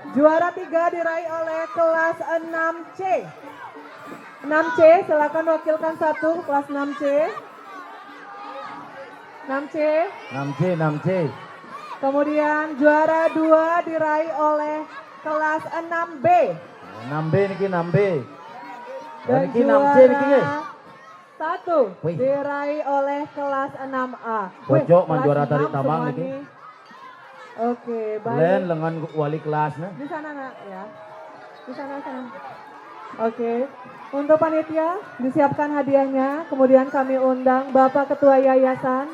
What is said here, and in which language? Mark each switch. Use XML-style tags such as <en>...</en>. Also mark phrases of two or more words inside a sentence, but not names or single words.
<id>Juara 3 diraih oleh kelas 6C. 6C, silakan wakilkan satu kelas 6C. 6C. 6C. Kemudian juara 2 diraih oleh kelas 6B. 6B niki 6B. Dan</id> <ban>Niki 6C niki nggih.</ban> <id>Satu Wih. diraih oleh kelas 6A. Pojok Kelas juara tarik 6 tambang semua niki. nih. Oke, baik. Len lengan wali kelasnya. Di sana nak ya. Di sana. Oke. Untuk panitia disiapkan hadiahnya. Kemudian kami undang Bapak Ketua Yayasan.</id>